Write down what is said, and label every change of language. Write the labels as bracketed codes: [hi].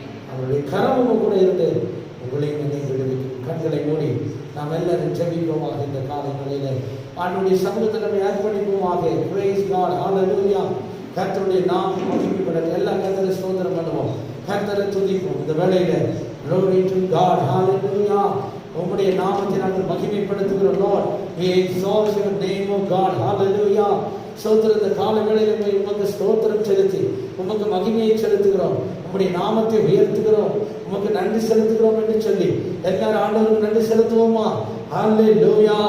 [ta] அவருடைய கரம் உங்க கூட இருந்து உங்களையும் என்னையும் விடுவிக்கும். கண்களை மூடி நாம் எல்லாரும் ஜெபிப்போமாக. இந்த காலை நிலையில ஆண்டவருடைய சமூகத்தை நம்ம அர்ப்பணிப்போமாக. [en] Praise God. [ta] ஹalleluya. கர்த்தருடைய நாமம் மகிமைப்படட்டும். எல்லா கர்த்தரை ஸ்தோத்திரம் பண்ணுவோம், கர்த்தரை துதிப்போம். இந்த வேளையில [en] glory to God. hallelujah. [ta] உம்முடைய நாமத்தை நாங்கள் மகிமைப்படுத்துகிறோம். [en] Lord, we exalt your name, O God. hallelujah. [ta] ஸ்தோத்திரம். இந்த கால வேளையில உமக்கு ஸ்தோத்திரம் செலுத்தி உமக்கு மகிமையை செலுத்துகிறோம், உம்முடைய நாமத்தை உயர்த்துகிறோம், உமக்கு நன்றி செலுத்துகிறோம் என்று சொல்லி எல்லாரும் ஆண்டவருக்கு நன்றி செலுத்துவோமா? ஹalleluya.